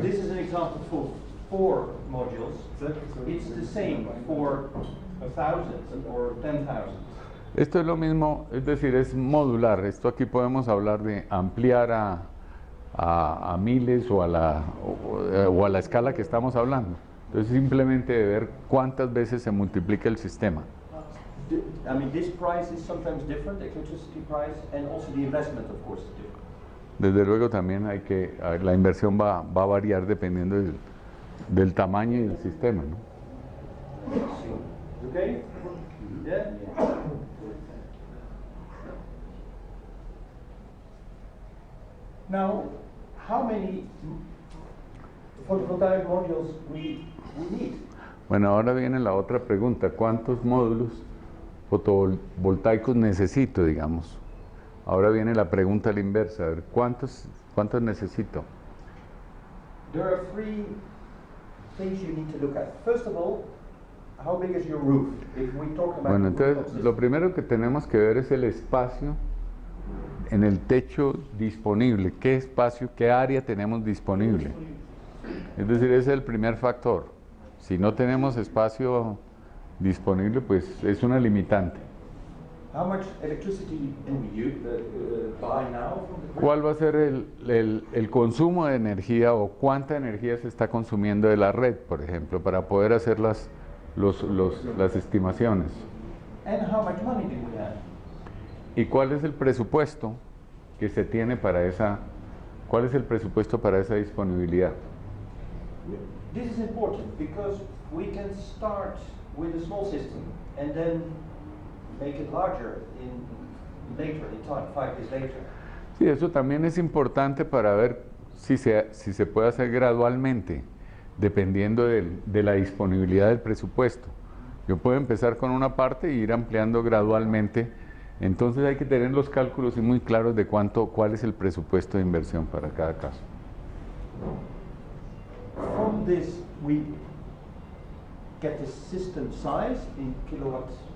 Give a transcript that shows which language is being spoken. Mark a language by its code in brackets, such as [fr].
[en] This is an example for 4 modules. It's the same for 1,000 or 10,000. [es] Esto es lo mismo, es decir, es modular. Esto aquí podemos hablar de ampliar a miles o a la escala que estamos hablando. Entonces, simplemente de ver cuántas veces se multiplica el sistema. [en] I mean, this price is sometimes different, electricity price, and also the investment, of course, is different. [es] Desde luego también la inversión va a variar dependiendo del tamaño y del sistema, ¿no? [en] Okay? Yeah? Now, how many photovoltaic modules we need? [es] Bueno, ahora viene la otra pregunta. ¿Cuántos módulos fotovoltaicos necesito, digamos? Ahora viene la pregunta a la inversa. A ver, ¿cuántos necesito? [en] There are 3 things you need to look at. First of all, how big is your roof? If we talk about [es] Bueno, [en] the rooftop [es] entonces [en] system. [es] lo primero que tenemos que ver es el espacio en el techo disponible. ¿Qué espacio, qué área tenemos disponible? Es decir, ese es el primer factor. Si no tenemos espacio disponible, pues es una limitante. [en] How much electricity do we buy now from the grid? [es] ¿Cuál va a ser el consumo de energía o cuánta energía se está consumiendo de la red, por ejemplo, para poder hacer las estimaciones? [en] And how much money do we have? [es] ¿Y cuál es el presupuesto que se tiene para esa, cuál es el presupuesto para esa disponibilidad? [en] This is important because we can start with a small system and then make it larger later in time, 5 years later. [es] Sí, eso también es importante para ver si se puede hacer gradualmente, dependiendo de la disponibilidad del presupuesto. Yo puedo empezar con una parte e ir ampliando gradualmente. Entonces hay que tener los cálculos muy claros de cuál es el presupuesto de inversión para cada caso. [en] From this, we get the system size in kilowatts.